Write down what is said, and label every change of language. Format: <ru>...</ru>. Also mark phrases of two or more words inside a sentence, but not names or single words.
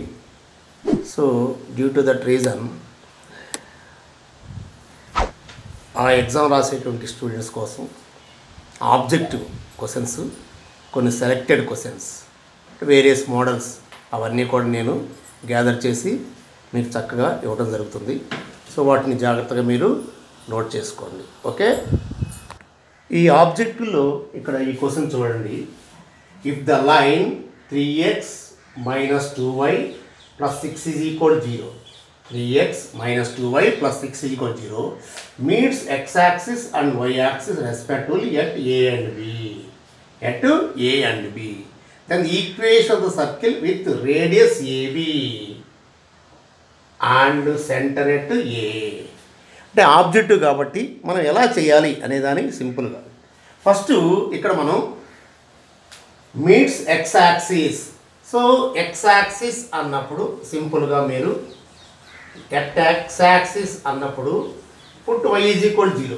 <en>so due to that reason</en> <te>ఆ ఎగ్జామ్ రాసేటువంటి స్టూడెంట్స్ కోసం</te> <en>objective questions,</en> <te>కొన్ని</te> <en>selected questions, various models</en> <te>అవన్నీ కూడా నేను గ్యాదర్ చేసి మీకు చక్కగా ఇవ్వడం జరుగుతుంది. సో వాటిని జాగ్రత్తగా మీరు నోట్ చేసుకోండి. ఓకే, ఈ ఆబ్జెక్టివ్లో ఇక్కడ ఈ క్వశ్చన్ చూడండి.</te> <en>if the line 3x - 2y + 6 = 0, 3x - 2y + 6 = 0 meets x-axis and y-axis respectively at A and B. At A and B. Then the equation of the circle with radius AB and center at A.</en> <te>అంటే ఆబ్జెక్టివ్ కాబట్టి మనం ఎలా చేయాలి అనే దానికి సింపుల్గా ఫస్ట్ ఇక్కడ మనం</te> <en>meets x-axis.</en> <te>సో x-axis అన్నప్పుడు సింపుల్గా మీరు x-axis అన్నప్పుడు</te> <en>put y = 0.</en>